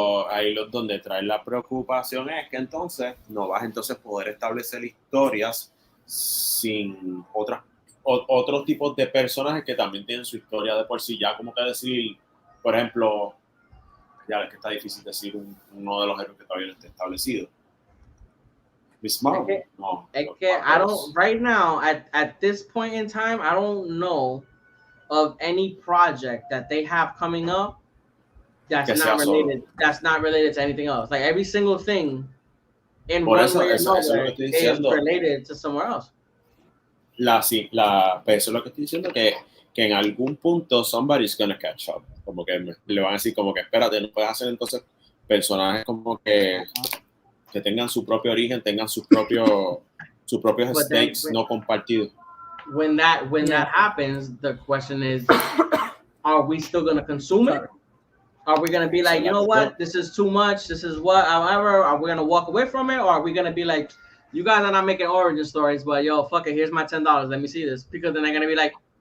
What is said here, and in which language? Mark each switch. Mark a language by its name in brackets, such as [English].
[Spanish] Ahí donde trae la preocupación es que entonces no vas a poder establecer historias sin otros tipos de personajes que también tienen su historia de por sí, ya como que decir, por ejemplo, ya es que está difícil decir uno de los héroes que todavía no está establecido. Miss Marvel. [English] I don't right now at this point in time, I don't know of any project that they have coming up that's not related to anything else. Like every single thing in one way or another is related to somewhere else. [Spanish] Eso es lo que estoy diciendo, que en algún punto [English] somebody's gonna catch up. [Spanish] Como que le van a decir como que espérate, no puedes hacer entonces personajes como que tengan su propio origen, tengan sus propios stakes no compartidos. [English] When that happens, the question is, are we still gonna consume it? Are we going to be like, you know what, this is too much, this is what, however, are we going to walk away from it? Or are we going to be like, you guys are not making origin stories, but yo, fuck it, here's my $10, let me see this. Because then they're going to be like,